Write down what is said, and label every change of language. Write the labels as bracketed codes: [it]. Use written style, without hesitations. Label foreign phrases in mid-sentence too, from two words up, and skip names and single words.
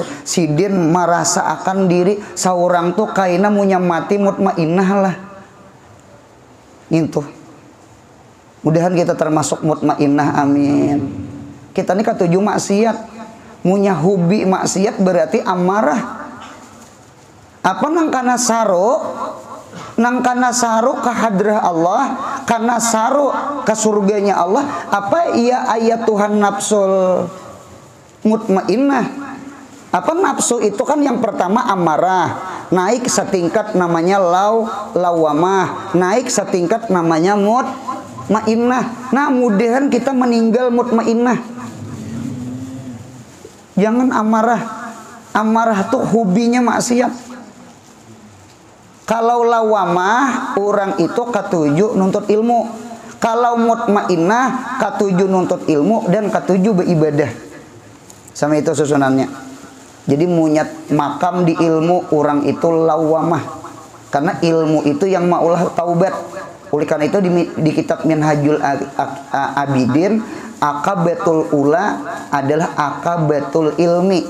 [id] Sidin merasa akan diri seorang tuh kaina munya mati mutmainnah lah. Itu. Mudahan kita termasuk mutmainnah, amin. Kita ini katuju maksiat, munya hubi maksiat berarti amarah. Apa nang kana saru? Nang kana saru ka hadrah Allah, kana saru ka surganya Allah. Apa iya ayat Tuhan [ar] النفس المطمئنة? [id] Apa nafsu itu kan yang pertama amarah, naik setingkat namanya lawamah, naik setingkat namanya mutmainnah. Nah, mudahan kita meninggal mutmainnah. Jangan amarah. Amarah tuh hobinya maksiat. Kalau lawamah, orang itu katuju nuntut ilmu. Kalau mutmainnah, katuju nuntut ilmu dan katuju beribadah. Sama itu susunannya. Jadi munyat makam di ilmu, orang itu lawamah. Karena ilmu itu yang maulah taubat. Oleh karena itu di kitab Minhajul Abidin, [ar] العقبة الأولى [id] adalah [ar] عقبة العلم.